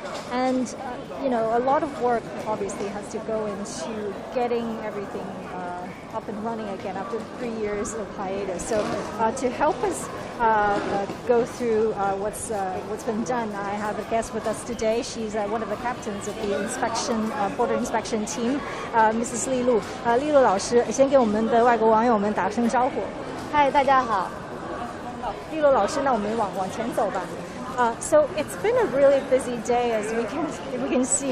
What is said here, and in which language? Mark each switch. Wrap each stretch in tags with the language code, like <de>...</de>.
<en>A lot of work obviously has to go into getting everything up and running again after 3 years of hiatus. So to help us go through what's been done, I have a guest with us today. She's one of the captains of the border inspection team, Mrs.</en> <zh>丽露。丽露老师先给我们的外国网友们打声招呼。嗨，大家好。丽露老师，那我们往前走吧。</zh> <en>So it's been a really busy day, as we can see.</en>